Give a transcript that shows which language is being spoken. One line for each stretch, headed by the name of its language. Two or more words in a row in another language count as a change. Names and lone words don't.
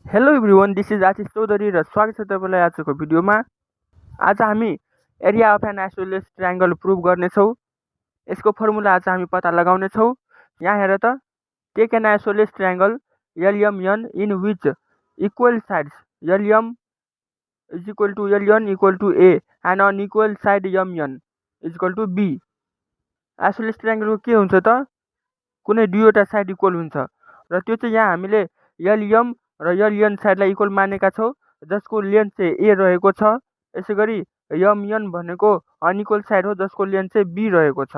English: hello everyone, this is
Nepali: आशिष चौधरी र स्वागत छ तपाईँलाई आजको भिडियोमा। आज हामी
English: area of an isosceles triangle prove
Nepali: गर्नेछौँ। यसको फर्मुला आज हामी पत्ता लगाउनेछौँ। यहाँ हेर त,
English: take an isosceles triangle LMN in which equal sides LM is equal to LN equal to A and unequal side MN is equal to B.
Nepali: आइसोलेस ट्रायंगलको के हुन्छ त, कुनै दुईवटा
English: side equal
Nepali: हुन्छ र त्यो चाहिँ यहाँ हामीले LM र LN साइडलाई इक्वल मानेका छौँ, जसको लेन्थ चाहिँ A रहेको छ। यसै गरी MN भनेको
English: unequal side
Nepali: हो, जसको लेन्थ चाहिँ B रहेको छ।